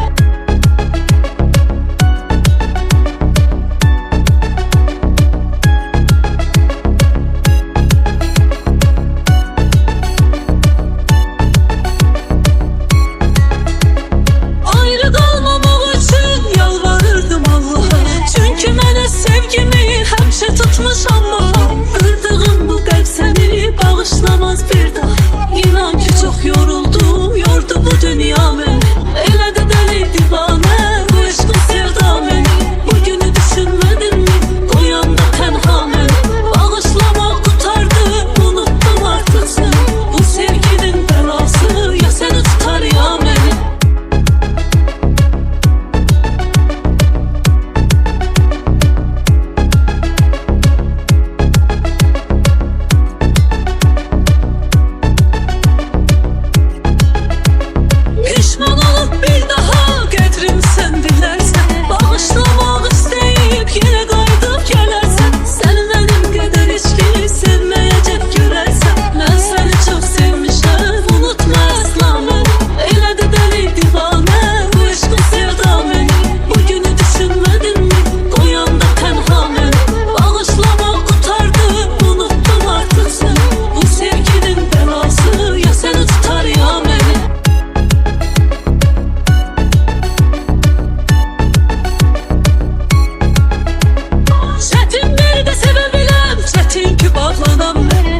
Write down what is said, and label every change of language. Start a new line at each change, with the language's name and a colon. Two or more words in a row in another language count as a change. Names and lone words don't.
Turkish: Ayrı kalmamak için yalvarırdım Allah'a.
Azerbaijani: Çünkü mənə sevgimi həmişə tutmuş amma. Kırdığım bu qəlb səni bağışlamaz bir daha.
Turkish: İnan ki çok yoruldum, yordu bu dünya beni.
Azerbaijani: Elə də deli divane, bu eşq sevda beni.
Turkish: Bugünü düşünmedin mi, uyandı tenha beni. Bağışlamak kurtardı, unuttum artık seni. Bu sevginin belası, ya seni tutar ya beni.
Azerbaijani: Pişman olup bir daha qədrim sən bilərsən. Bağışlamaq istəyib yenə qayıdıb gələrsən. Sən mənim qədər içki sevməyəcək görərsən. Mən səni çox sevmişəm, unutma əsla məni. Elə də deli divane, bu eşq sevda məni.
Turkish: Bugünü düşünmedin mi, uyandı tenha məni. Bağışlamaq kurtardı, unuttum artık səni. Bu sevginin belası, ya səni tutar ya beni. Çetin bir de sevebilem, çetin ki bağlanam ben.